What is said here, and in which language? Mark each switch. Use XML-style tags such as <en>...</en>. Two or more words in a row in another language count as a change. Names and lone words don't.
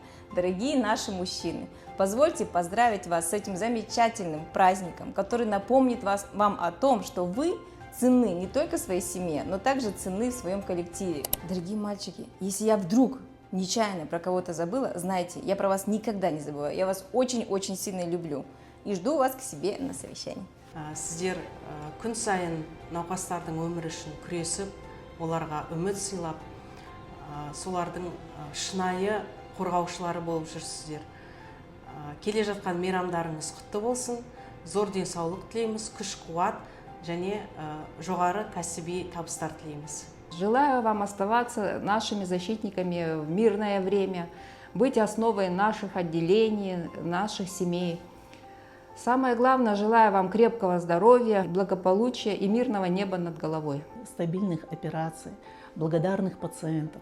<ru>Дорогие наши мужчины, позвольте поздравить вас с этим замечательным праздником, который напомнит вам о том, что вы ценны не только своей семье, но также ценны в своем коллективе. Дорогие мальчики, если я вдруг нечаянно про кого-то забыла, знайте, я про вас никогда не забываю. Я вас очень-очень сильно люблю и жду вас к себе на совещании.</ru> <kk>Сіздер күн сайын науқастардың өмірі үшін күресіп, оларға үміт сыйлап, солардың шынайы қорғаушылары болып жүрсіздер. Келе жатқан мейрамдарыңыз құтты болсын, зор денсаулық тілейміз, күш-қуат және жоғары кәсіби табыстар тілейміз.</kk> <ru>Желаю вам оставаться нашими защитниками в мирное время, быть основой наших отделений, наших семей. Самое главное, желаю вам крепкого здоровья, благополучия и мирного неба над головой. Стабильных операций, благодарных пациентов.</ru>